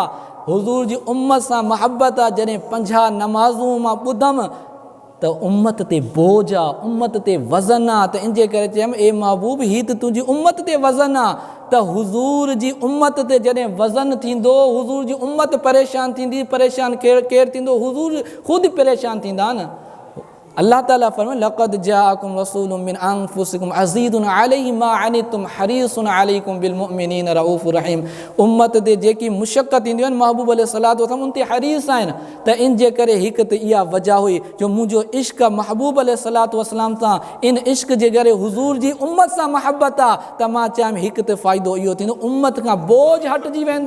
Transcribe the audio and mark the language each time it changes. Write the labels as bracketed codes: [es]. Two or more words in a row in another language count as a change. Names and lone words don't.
[sd] हुज़ूर जी उम्मत सां महबत आहे। जॾहिं 50 नमाज़ूं मां ॿुधमि त उम्मत ते बोझ आहे, उम्मत ते वज़न आहे, त इन जे करे चयमि ए महबूब ही त तुंहिंजी उम्मत ते वज़न आहे, त हुज़ूर जी उम्मत ते जॾहिं वज़न थींदो, हुज़ूर जी उम्मत परेशान थींदी, परेशान केरु थींदो, हुज़ूर ख़ुदि परेशान थींदा न। अल्लाह ताला फरमाए [ar] لقد جاءكم رسول من أنفسكم عزيز عليه ما عنتم حريص عليكم بالمؤمنين رءوف رحيم. [sd] उम्मत ते जेकी मुशक़त ईंदियूं आहिनि महबूब [ar] عليه الصلاة والسلام [sd] उन ते हरीस आहिनि। त इन जे करे हिकु त इहा वजह हुई जो मुंहिंजो इश्क़ महबूब [ar] عليه الصلاة والسلام [sd] सां, इन इश्क़ जे करे हुज़ूर जी उम्मत सां महबत आहे। त मां चयमि हिकु त फ़ाइदो इहो थींदो, उम्मत खां बोझ हटिजी वेंदो।